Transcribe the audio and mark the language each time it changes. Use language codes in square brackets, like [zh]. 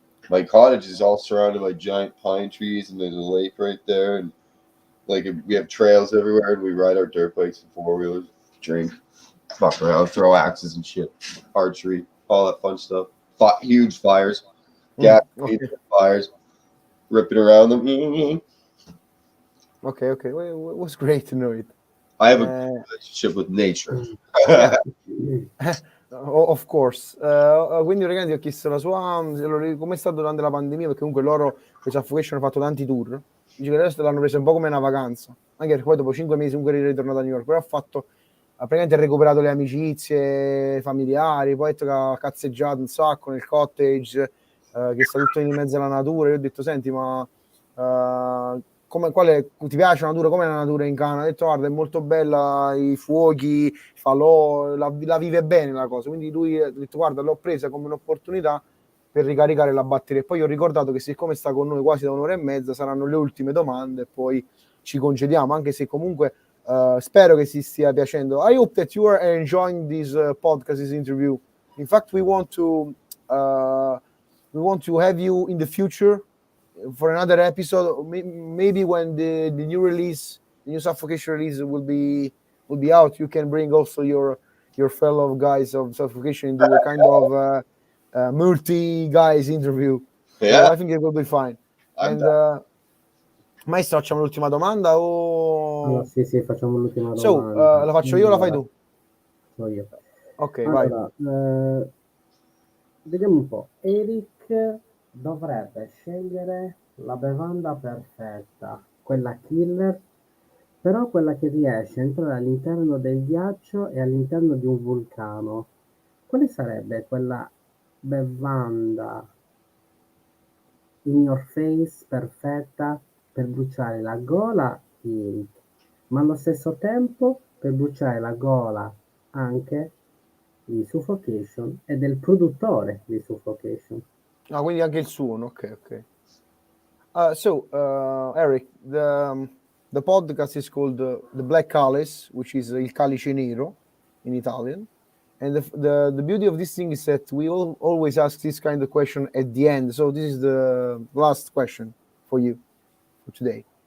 [en] My cottage is all surrounded by giant pine trees, and there's a lake right there, and like we have trails everywhere, and we ride our dirt bikes and four-wheelers, drink, fuck around, throw axes and shit, archery, all that fun stuff. Huge fires, fires, ripping around them. Okay, well, it was great to know it. I have a good relationship with nature. Of course. [it] Quindi ragazzi ho chiesto la sua come è stato durante la pandemia, perché comunque loro per Suffocation hanno fatto tanti tour. Dice che adesso l'hanno preso un po' come una vacanza, anche perché poi dopo 5 mesi comunque è ritornato a New York, però ha praticamente recuperato le amicizie familiari, poi ha detto che ha cazzeggiato un sacco nel cottage, che sta tutto in mezzo alla natura. Io ho detto, senti, ma ti piace la natura? Com'è la natura in Canada? Ha detto, guarda, è molto bella, i fuochi, i falò, la vive bene la cosa. Quindi lui ha detto, guarda, l'ho presa come un'opportunità per ricaricare la batteria. E poi ho ricordato che siccome sta con noi quasi da un'ora e mezza, saranno le ultime domande e poi ci concediamo, anche se comunque spero che si stia piacendo. [en] I hope that you are enjoying this podcast, this interview. In fact, we want to have you in the future for another episode, maybe when the new Suffocation release will be out. You can bring also your fellow guys of Suffocation into a kind of multi guys interview. Yeah, so I think it will be fine. [it] Maestro, facciamo l'ultima domanda o... Allora, sì, facciamo l'ultima domanda. So, la faccio io o la fai tu? So io. Ok, allora, vai. Vediamo un po'. Eric dovrebbe scegliere la bevanda perfetta, quella killer, però quella che riesce a entrare all'interno del ghiaccio e all'interno di un vulcano. Quale sarebbe quella bevanda [en] in your face [it] perfetta per bruciare la gola di Eric, ma allo stesso tempo per bruciare la gola anche di Suffocation e del produttore di Suffocation? Ah, quindi anche il suono, ok. [en] Eric, the podcast is called The Black Calice, which is Il Calice Nero in Italian. And the beauty of this thing is that we always ask this kind of question at the end. So this is the last question for you for today.